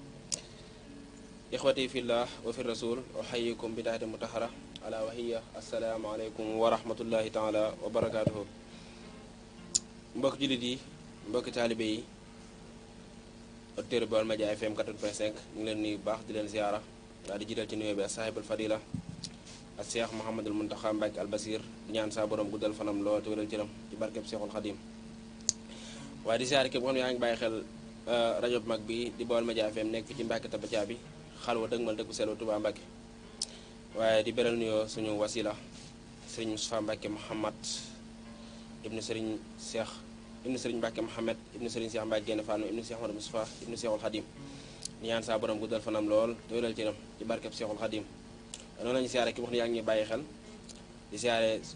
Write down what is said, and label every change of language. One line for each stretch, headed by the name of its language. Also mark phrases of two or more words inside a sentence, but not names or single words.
Arabic: إخوتي في الله وفي الرسول أحييكم بداية مطهرة ألا وهي السلام عليكم ورحمة الله تعالى وبركاته
Wolof: mbokk jullit yi mbokk taalibe yi auditeur Baolmedias FM 4.5 ñu ngi leen nuyu baax di leen ziara daal di jiital ci nuyoo bi sahibul fadila ak Cheikh Mouhamadul Muntaxa Mbàkke al Basir di ñaan saa borom guddal fanam lool te wéral cëram ci barkeb Cheikhul Khadim waaye di ziara képp xam ne yaa ngi bàyyi xel rajo bu mag bi di Baolmedias FM nekk fi ci Mbàkke Tabacaa bi xalwa dëgmal dëkku selu Touba Mbàkke waaye di beral nuyoo suñu wasila sëriñ Moustapha Mbàkke Mouhamad ibnu sëriñ Mbàkke Mouhamed ibnu sëriñ Cheikh Mbàkke Génn Fanu ibnu Cheikh Ahmadou Moustapha ibnu Cheikhul Khadim di ñaan saa borom guddal fanam lool te wéral cëram ci barkeb Cheikhul Khadim noonu lañu siyaare képp wax ne yaa ngi ñuy bàyyi xel di siyaare